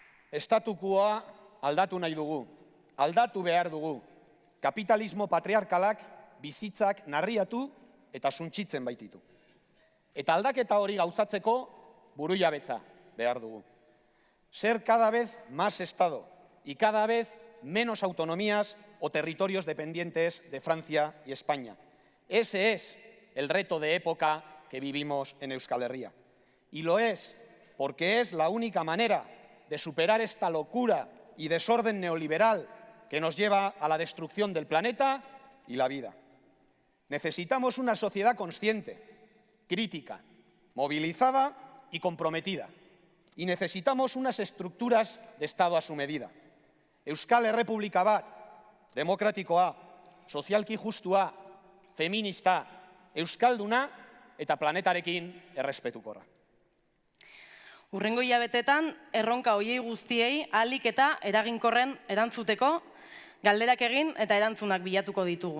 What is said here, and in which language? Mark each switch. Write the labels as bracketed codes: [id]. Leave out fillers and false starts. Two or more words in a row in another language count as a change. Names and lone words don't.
[eu] Estatukoa aldatu nahi dugu, aldatu behar dugu. Kapitalismo patriarkalak bizitzak narriatu eta suntsitzen baititu. Eta aldaketa hori gauzatzeko burujabetza behar dugu. [es] Ser cada vez más Estado y cada vez menos autonomías o territorios dependientes de Francia y España. Ese es el reto de época que vivimos en Euskal Herria. Y lo es porque es la única manera de superar esta locura y desorden neoliberal que nos lleva a la destrucción del planeta y la vida. Necesitamos una sociedad consciente, crítica, movilizada y comprometida. Y necesitamos unas estructuras de Estado a su medida. [eu] Euskal Errepublika bat, demokratikoa, sozialki justua, feminista, euskalduna eta planetarekin errespetukorra. Hurrengo hilabetetan, erronka hoiei guztiei ahalik eta eraginkorren erantzuteko, galderak egin eta erantzunak bilatuko ditugu.